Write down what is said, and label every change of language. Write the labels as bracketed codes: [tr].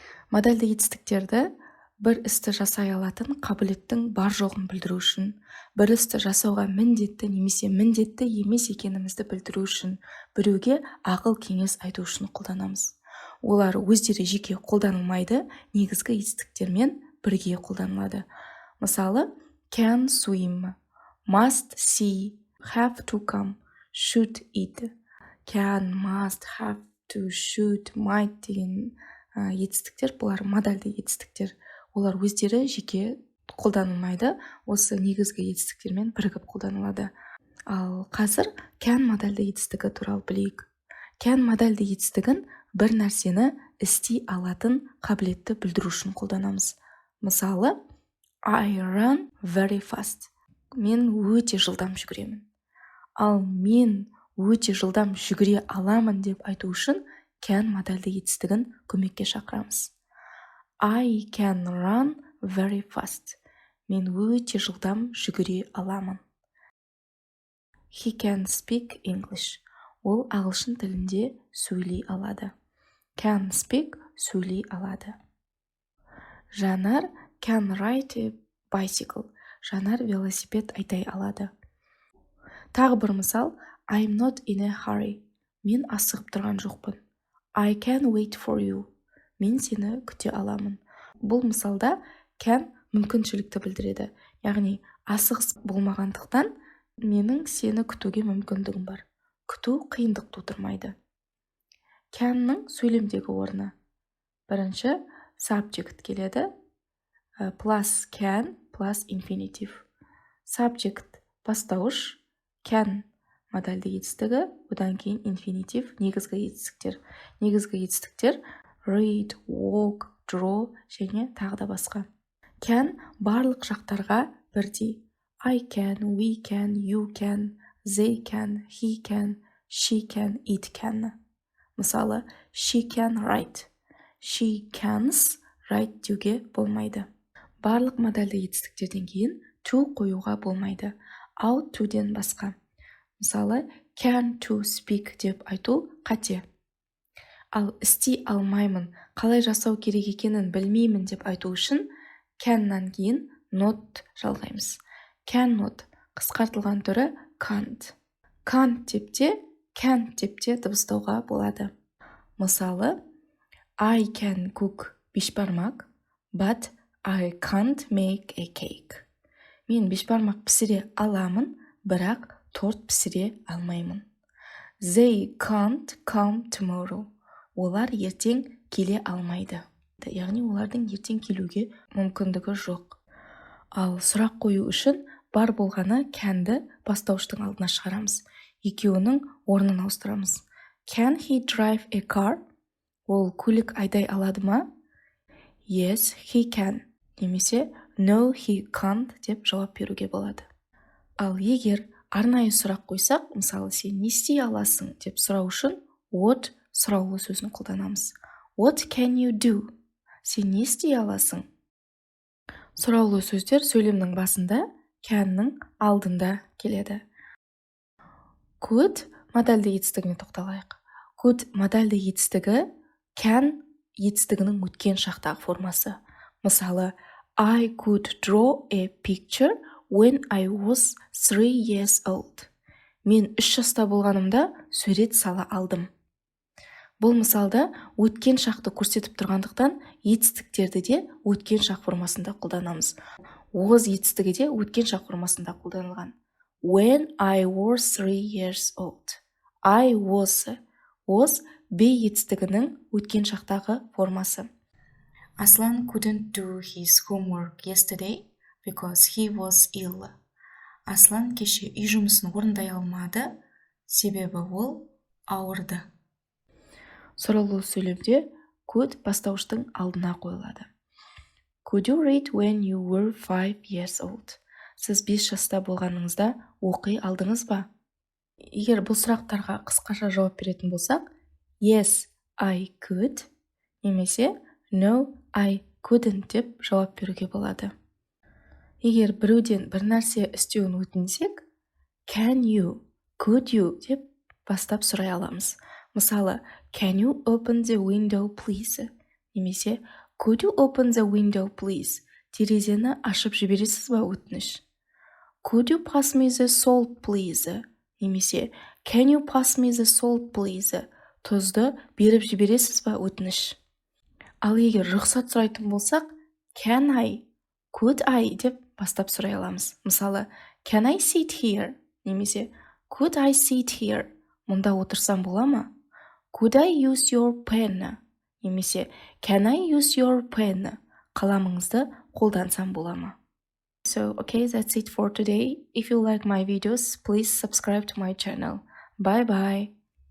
[kk] Модальді етістіктерді бір істі жасай алатын қабілеттің бар жоғын білдіру үшін, бір істі жасауға міндетті немесе міндетті емес екенімізді білдіру үшін, біреуге ақыл кеңес айту үшін қолданамыз. Олар өздері жеке қолданылмайды, негізгі етістіктермен бірге қолданылады. Мысалы, [en] can swim, must see, have to come, should eat. [kk] Can, must, have to, should, might деген етістіктер, бұлар модальді етістіктер. Олар өздері жеке қолданылмайды, осы негізгі етістіктермен бірігіп қолданылады. Ал қазір can модальді етістігі туралы білейік. Can модальді етістігін бір нәрсені істей алатын қабілетті білдіру үшін қолданамыз. [en] Мысалы, I run very fast. [kk] Мен өте жылдам жүгіремін. Ал мен өте жылдам жүгіре аламын деп айту үшін can модальді етістігін көмекке шақырамыз. [en] I can run very fast. [kk] Мен өте жылдам жүгіре аламын. [en] He can speak English. [kk] Ол ағылшын тілінде сөйлей алады. [en] Can speak [kk] сөйлей алады. [en] Жанар can ride a bicycle. [kk] Жанар велосипед айдай алады. Тағы бір мысал, [en] I'm not in a hurry. [kk] Мен асығып тұрған жоқпын. [en] I can wait for you. [kk] Мен сені күте аламын. Бұл мысалда can мүмкіншілікті білдіреді. Яғни асығыс болмағандықтан менің сені күтуге мүмкіндігім бар. Күту қиындық тудырмайды. Can'ның сөйлемдегі орны. Бірінші subject келеді. [en] Plus can plus infinitive. [kk] Subject бастауыш, can модальді етістігі, одан кейін infinitive негізгі етістіктер. Негізгі етістіктер read, walk, draw және тағы да басқа. Can барлық жақтарға бірдей. [en] I can, we can, you can, they can, he can, she can, it can. [kk] Мысалы, [en] she can write. She cans write [kk] деуге болмайды. Барлық модальді етістіктерден кейін to қоюға болмайды. Out to'ден басқа. Мысалы, [en] can to speak [kk] деп айту қате. Ал істей алмаймын, қалай жасау керек екенін білмеймін деп айту үшін can'нан кейін not жалғаймыз. Cannot қысқартылған түрі can't. Can't деп те, can't деп те дыбыстауға болады. Мысалы, [en] I can cook бешбармақ, but I can't make a cake. [kk] Мен бешбармақ пісіре аламын, бірақ торт пісіре алмаймын. [en] They can't come tomorrow. [kk] Олар ертең келе алмайды. Яғни олардың ертең келуге мүмкіндігі жоқ. Ал сұрақ қою үшін бар болғаны can'ді бастауыштың алдына шығарамыз. Екеуінің орнын ауыстырамыз. [en] Can he drive a car? [kk] Ол көлік айдай алады ма? [en] Yes, he can. [kk] Немесе [en] no, he can't [kk] деп жауап беруге болады. Ал егер арнайы сұрақ қойсақ, мысалы, сен не істей аласың деп сұрау үшін what сұраулы сөзін қолданамыз. [en] What can you do? [kk] Сен не істей аласың? Сұраулы сөздер сөйлемнің басында, can'ның алдында келеді. Could модальді етістігіне тоқталайық. Could модальді етістігі can етістігінің өткен шақтағы формасы. Мысалы, [en] I could draw a picture when I was 3 years old. [kk] Мен 3 жаста болғанымда сурет сала алдым. Бұл мысалда өткен шақты көрсетіп тұрғандықтан етістіктерді де өткен шақ формасында қолданамыз. Was етістігі де өткен шақ формасында қолданылған. [en] When I was 3 years old. I was [kk] be етістігінің өткен шақтағы формасы. [en] Aslan couldn't do his homework yesterday because he was ill. [kk] Аслан кеше үй жұмысын орындай алмады, себебі ол ауырды. Сұраулы сөйлемде could бастауыштың алдына қойылады. [en] Could you read when you were 5 years old? [kk] Сіз 5 жаста болғаныңызда оқи алдыңыз ба? Егер бұл сұрақтарға қысқаша жауап беретін болсақ, [en] yes, I could, [kk] немесе [en] no, I couldn't [kk] деп жауап беруге болады. Егер біреуден бір нәрсе істеуін өтінсек, [en] can you, could you [kk] деп бастап сұрай аламыз. Мысалы, [en] can you open the window please? [kk] Немесе, [en] could you open the window please? [kk] Терезені ашып жібересіз ба өтініш? [en] Could you pass me the salt please? [kk] Немесе, [en] can you pass me the salt please? [kk] Тұзды беріп жібересіз ба өтініш? Ал егер рұқсат сұрайтын болсақ, [en] can I, could I [kk] деп бастап сұрай аламыз. Мысалы, [en] can I sit here? [kk] Немесе, [en] could I sit here? [kk] Мұнда отырсам бола ма? [en] Could I use your pen? [kk] Немесе, [en] can I use your pen? [kk] Қаламыңызды қолдансам бола ма? [en] So, okay, that's it for today. If you like my videos, please subscribe to my channel. Bye bye.